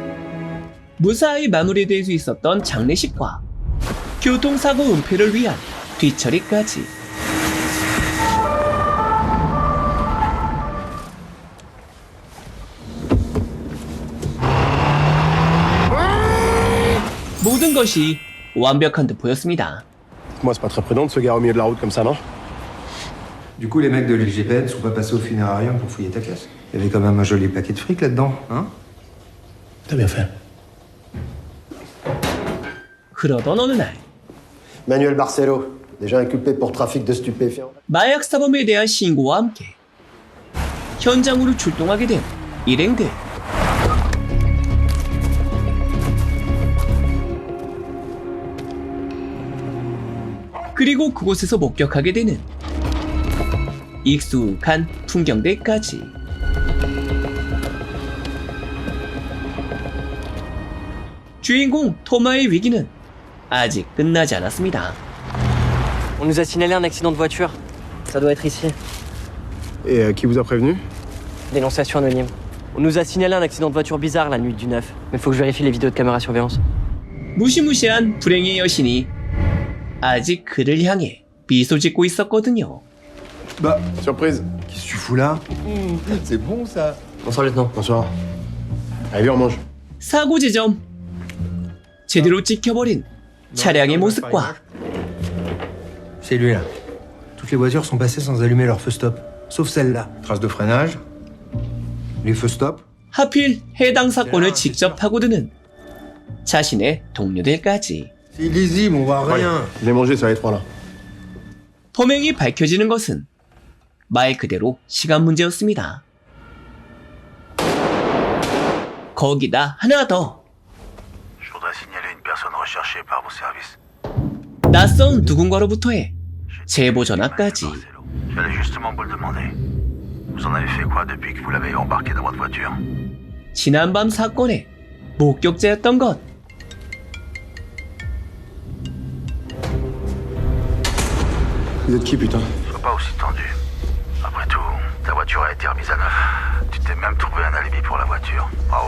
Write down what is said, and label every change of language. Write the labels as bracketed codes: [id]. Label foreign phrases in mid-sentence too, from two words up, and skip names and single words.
[ko] 무사히 마무리될 수 있었던 장례식과 교통사고 은폐를 위한 뒤처리까지. 모든 것이 완벽한 듯 보였습니다. [fr] Moi, c'est pas très prudent de se garer au milieu de la route comme ça, non? Du coup, les mecs de l'IGPN sont pas passés au funérarium pour fouiller ta caisse. Il y avait quand même un joli paquet de fric là-dedans, hein? T'as bien fait. [ko] 그러던 어느 날 [fr] Manuel Barcelo, déjà inculpé pour trafic de stupéfiants. [ko] 마약 사범에 대한 신고와 함께 현장으로 출동하게 된 일행들. 그리고 그곳에서 목격하게 되는 익숙한 풍경들까지. 주인공 토마의 위기는 아직 끝나지 않았습니다. [fr] On nous a signalé un accident de voiture. Ça doit être ici. Et qui vous a prévenu? Dénonciation anonyme. On nous a signalé un accident de voiture bizarre la nuit du 9. Mais faut que je vérifie les vidéos de caméra surveillance. [ko] 무시무시한 불행의 여신이 아직 그를 향해 미소 짓고 있었거든요. [fr] Bah, Surprise. qu'est-ce que tu fous là? C'est bon ça. Bonsoir, lieutenant. Bonsoir. Allez, viens, on mange. [ko] 사고 지점. 제대로 찍혀버린 차량의 모습과 [fr] C'est lui là. Toutes les voitures sont passées sans allumer leur feu stop. Sauf celle-là. Trace de freinage. Les feux stop. [ko] 하필 해당 사건을 직접 파고드는 자신의 동료들까지. [fr] C'est illisible, on voit rien. Je l'ai mangé, ça, les trois là. [ko] 범행이 밝혀지는 것은 말 그대로 시간 문제였습니다. 거기다 하나 더. [fr] Je voudrais signaler une personne recherchée par vos services. [ko] 낯선 누군가로부터의 제보 전화까지. [fr] J'allais justement vous le demander. Vous en avez fait quoi depuis que vous l'avez embarqué dans votre voiture? [ko] 지난밤 사건의 목격자였던 것. [fr] Vous êtes qui, putain? Sois pas aussi tendu. Après tout, ta voiture a été remise à neuf. Tu t'es même trouvé un alibi pour la voiture. Bravo.